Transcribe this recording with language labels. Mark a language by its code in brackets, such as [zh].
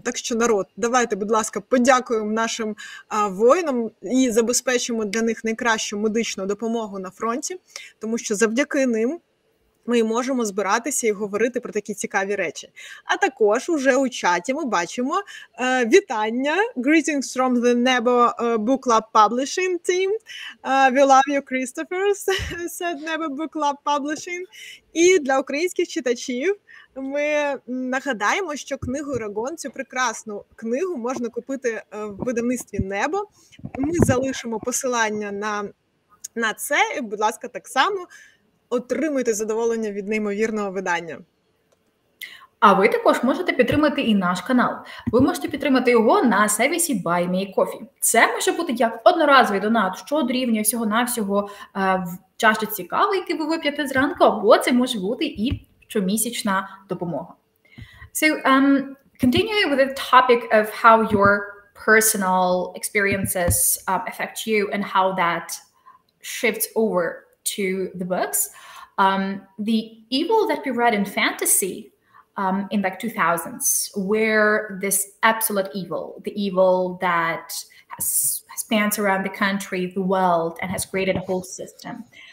[uk] Так що, народ, давайте, будь ласка, подякуємо нашим воїнам і забезпечимо для них найкращу медичну допомогу на фронті, тому що завдяки ним ми можемо збиратися і говорити про такі цікаві речі. А також уже у чаті ми бачимо вітання. [en] Greetings from the Nebo Book Club Publishing team. We love you, Christopher, said Nebo Book Club Publishing. [uk] І для українських читачів ми нагадаємо, що книгу Ераґон, цю прекрасну книгу, можна купити в видавництві Небо. Ми залишимо посилання на це. І, будь ласка, так само отримуйте задоволення від неймовірного видання. А ви також можете підтримати і наш канал. Ви можете підтримати його на сервісі Buy Me Coffee. Це може бути як одноразовий донат, що дорівнює всього-на-всього в чашці кави, яку ви вип'єте зранку, або це може бути і щомісячна допомога. [en] So, continuing with the topic of how your personal experiences affect you and how that shifts over to the books, the evil that we read in fantasy in like 2000s, where this absolute evil, the evil that spans around the country, the world, and has created a whole system.